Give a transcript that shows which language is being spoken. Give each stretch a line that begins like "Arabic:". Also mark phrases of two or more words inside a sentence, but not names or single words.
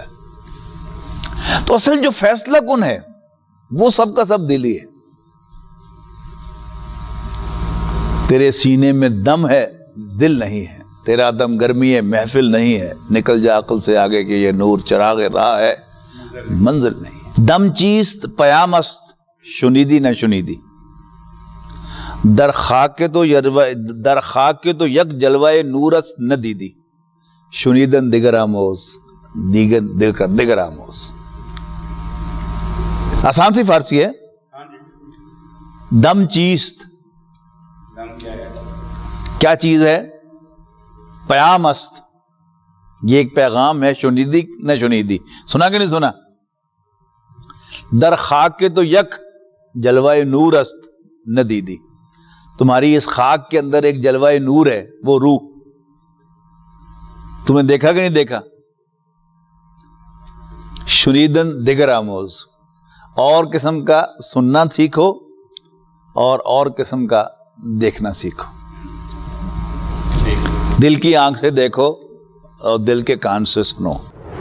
Urdu: تو اصل جو فیصلہ کن ہے وہ سب کا سب دل ہی ہے. تیرے سینے میں دم ہے دل نہیں ہے، تیرا دم گرمی ہے محفل نہیں ہے، نکل جا عقل سے آگے کہ یہ نور چراغ راہ ہے منزل نہیں.
Persian: دم چیست پیام است شنیدی نہ شنیدی، در خاک کے تو یک جلوہ نور است نہ دیدی، شنیدن دیگر آموز دیگر آموز.
Urdu: آسان سی فارسی ہے.
Persian: دم چیست
Urdu: کیا چیز ہے؟
Persian: پیام است،
Urdu: یہ ایک پیغام ہے.
Persian: شنیدی نہ شنیدی،
Urdu: سنا کہ نہیں سنا؟
Persian: در خاک کے تو یک جلوہ نور است نہ دیدی،
Urdu: تمہاری اس خاک کے اندر ایک جلوہ نور ہے، وہ روح. تم نے دیکھا کہ نہیں دیکھا؟
Persian: شنیدن دیگر آموز،
Urdu: اور قسم کا سننا سیکھو اور قسم کا دیکھنا سیکھو. دل کی آنکھ سے دیکھو اور دل کے کان سے سنو.